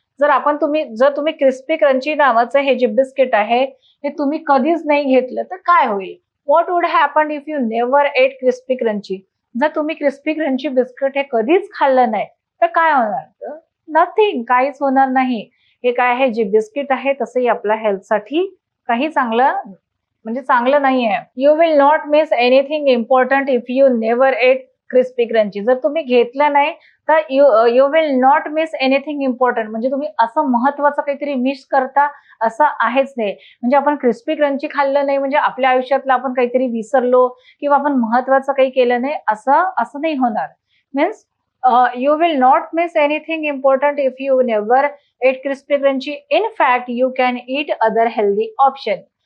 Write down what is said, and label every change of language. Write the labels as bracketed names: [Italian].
[Marathi] जर तुम्ही crispy crunchy नावाचं हे जे बिस्किट आहे हे तुम्ही कधीच नाही घेतलं तर काय होईल? [English] What would happen if you never ate crispy crunchy? [Marathi] जर तुम्ही क्रिस्पी क्रंची बिस्किट हे कधीच खाल्लं नाही तर काय होणार? नथिंग, काहीच होणार नाही. हे काय आहे, जे बिस्किट आहे तसंही आपल्या हेल्थसाठी काही चांगलं नाहीये. [English] You will not miss anything important if you never ate crispy crunchy. [Marathi] जर तुम्ही घेतलं नाही तर [English] you will not miss anything important, [Marathi] म्हणजे तुम्ही असं महत्वाचं काहीतरी मिस करता असं आहेच नाही. म्हणजे आपण क्रिस्पी क्रंची खाल्लं नाही म्हणजे आपल्या आयुष्यातलं आपण काहीतरी विसरलो किंवा आपण महत्वाचं काही केलं नाही असं नाही होणार. Means [English] you will not miss anything important if you never ate crispy crunchy. In fact, you can eat other healthy option.